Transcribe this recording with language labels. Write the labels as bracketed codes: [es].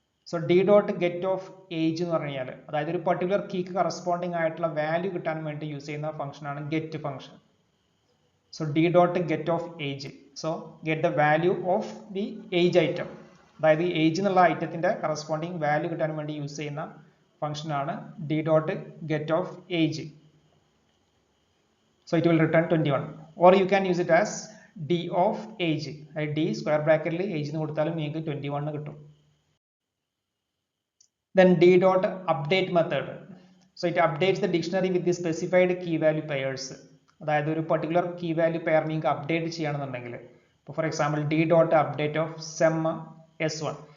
[ml] So d dot get of age എന്ന് പറഞ്ഞു കഴിഞ്ഞാൽ, അതായത് ഒരു പർട്ടിക്കുലർ കീക്ക് കറസ്പോണ്ടിങ് ആയിട്ടുള്ള വാല്യൂ കിട്ടാൻ വേണ്ടി യൂസ് ചെയ്യുന്ന ഫംഗ്ഷനാണ് get function. So d dot get of age. [en] so get the value of the age item, [ml] അതായത് ഏജ് എന്നുള്ള ഐറ്റത്തിന്റെ കറസ്പോണ്ടിങ് വാല്യൂ കിട്ടാൻ വേണ്ടി യൂസ് ചെയ്യുന്ന ഫംഗ്ഷനാണ് d dot get of age. [en] So it will return 21, or you can use it as d of age. [ml] d square ബ്രാക്കറ്റിൽ age എന്ന് കൊടുത്താലും നിങ്ങൾക്ക് 21 കിട്ടും. [en] Then d dot update method. So it updates the dictionary with the specified key value pairs. [ml] അതായത് ഒരു particular key value pair നിങ്ങൾക്ക് update ചെയ്യണമെന്നുണ്ടെങ്കിൽ, ഇപ്പോൾ for example d dot update of sem s1.